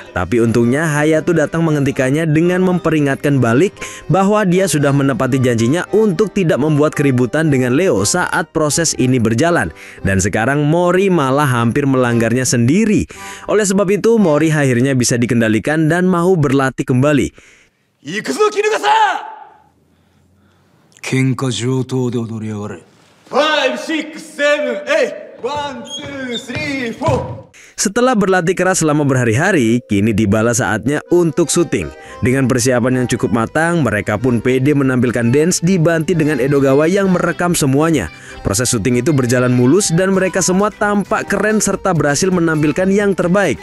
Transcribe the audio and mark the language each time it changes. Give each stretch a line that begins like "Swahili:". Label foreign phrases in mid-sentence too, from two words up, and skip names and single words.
Indonesian: Tapi untungnya Hayato datang menghentikannya dengan memperingatkan balik bahwa dia sudah menepati janjinya untuk tidak membuat keributan dengan Leo saat proses ini berjalan. Dan sekarang Mori malah hampir melanggarnya sendiri. Oleh sebab itu, Mori akhirnya bisa dikendalikan dan mau berlatih kembali.
Japanese: 行くぞ絹笠喧嘩上等で踊りやがれ 5, 6, 7, 8 1, 2, 3, 4
Indonesian: Setelah berlatih keras selama berhari-hari, kini tibalah saatnya untuk syuting. Dengan persiapan yang cukup matang, mereka pun pede menampilkan dance dibantu dengan Edogawa yang merekam semuanya. Proses syuting itu berjalan mulus dan mereka semua tampak keren serta berhasil menampilkan yang terbaik.